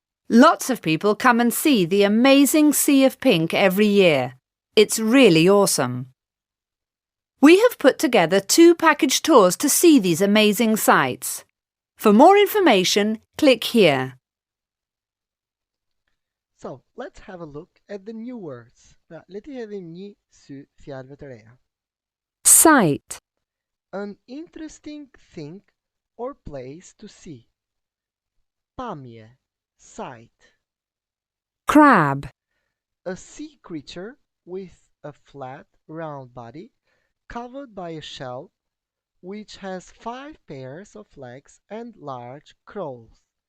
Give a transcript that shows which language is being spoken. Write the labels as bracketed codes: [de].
[en] Lots of people come and see the amazing sea of pink every year. It's really awesome. We have put together 2 package tours to see these amazing sights. For more information, click here. So, let's have a look at the new words. [sq] Pra, le të hedhim një sy fjalëve të reja. [en] Sight. An interesting thing or place to see. [sq] Pamje, sight. [en] Crab. A sea creature with a flat, round body covered by a shell which has 5 pairs of legs and large claws.